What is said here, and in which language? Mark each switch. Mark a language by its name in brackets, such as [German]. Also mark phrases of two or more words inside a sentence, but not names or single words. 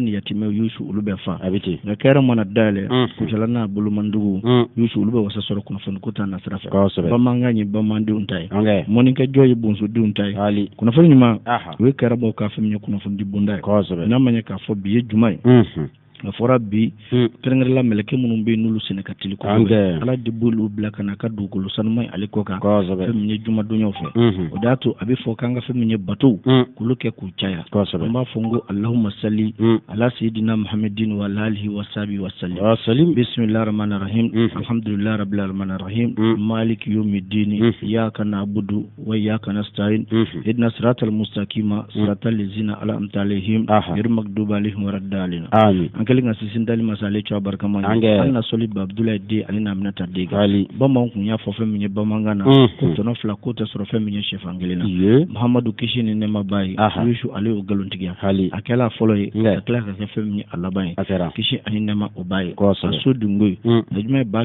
[Bambara] ni yatimɛw Yusu olu bɛ fa nka kɛra mana dayɛlɛ kucala n'a bolomandugu Yusu olu bɛ wasa sɔrɔ kunnafoni ko ta na sira fɛ bamankan ye bamandenw ta ye mɔnikɛjɔ ye bonsodenw ta ye kunnafoni ɲuman o ye kɛrabaw ka fɛn min ye kunnafoni di bonda ye n'a ma ɲɛ k'a fɔ bi ye juma ye a fɔra bi kɛrɛnkɛrɛnla mɛlɛkɛ minnu bɛ yen n'olu sɛnɛ ka teli kosɛbɛ ala de b'olu bila ka na ka dugukolo sanuman ale kɔ kan fɛn min ye jumadonyaw fɛ o de y'a to a bɛ fɔ k'an ka fɛn min ye batow k'olu kɛ k'u caya an b'a fɔ n ko [Arabic] اللهم صل على سيدنا محمد وعلى آله وصحبه وسلم بسم الله الرحمن الرحيم الحمد لله رب العالمين رحيم مالك يوم الدين إياك نعبد وإياك نستعين اهدنا الصراط المستقيم صراط الذين أنعمت عليهم غير المغضوب عليهم ولا الضالين آمين [Bambara] kelen ka sisin dali masale cewa barkaman an na soli Abdoulaye de ali na minata de bamanan kun ya fɔ fɛn min ye bamankan na ko tɔnɔ fila ko tɛ sɔrɔ fɛn min ye sɛfan kelen na Muhammadu kisi ni nɛma ba ye Yusu ale y'o ngalontigiya a kɛla fɔlɔ ye ka tila ka kɛ fɛn min ye a laban ye kisi ani nɛma o ba ye a so dungo ye a jumɛn ye